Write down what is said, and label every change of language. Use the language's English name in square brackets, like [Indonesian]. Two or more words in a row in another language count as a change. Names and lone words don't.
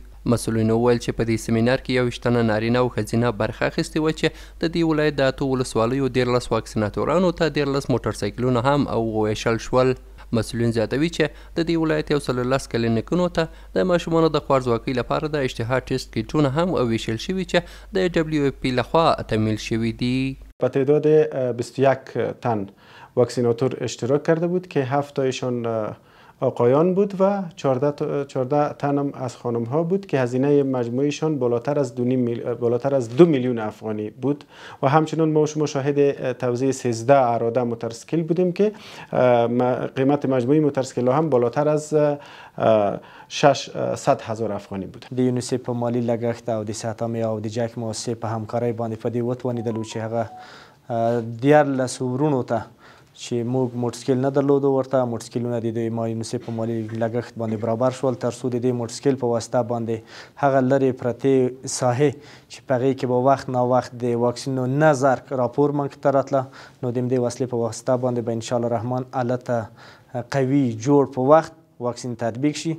[Pashto] مسؤلینو وویل چې په دې سیمینار کې 21 تنه نارینه او ښځینه برخه اخیستې وه چې د دې ولایت د 8 ولسوالیو 13 واکسیناتورانو ته 13 موټرسایکلونه هم وویشل شول. مسؤلین زیاتوي چې د دې ولایت 110 کلینیکونو ته د ماشومانو د خوارځواکۍ لپاره د اشتها ټیسټ کیټونه هم ویشل شوي چې د WFP لخوا تمویل شوي دي. [Persian] با تعداد 21 تن واکسیناتور اشتراک کرده بود که 7 تایشان آقایان بود و 14 تن هم از خانم ها بود که هزینه مجموعیشان بالاتر از 2 میلیون افغانی بود و همچنین ما شما شاهد توزیع 13 اراده موتورسیکل بودیم که قیمت مجموعی موتورسیکل هم بالاتر از 600,000 افغانی بود. [Pashto] د یونیسف په مالی لګښت او د ساتمې او د جک موسسې په همکارۍ باندې په دې وتوانېدلو چې هغه 14 ورونو ته چې موږ موټرسیکل نه درلودو ورته موټرسیکلونه د ما یونیسف په مالي لګښت باندې برابر شول تر څو د دې موټرسیکل په واسطه باندې هغه لرې پرتې ساحې چې په هغې کې به وخت ناوخت د واکسینو نه زرک راپور موږ ته راتله نو د همدې وسیلې په واسطه باندې به انشاءالله رحمان الته قوي جوړ په وخت واکسین تطبیق شي.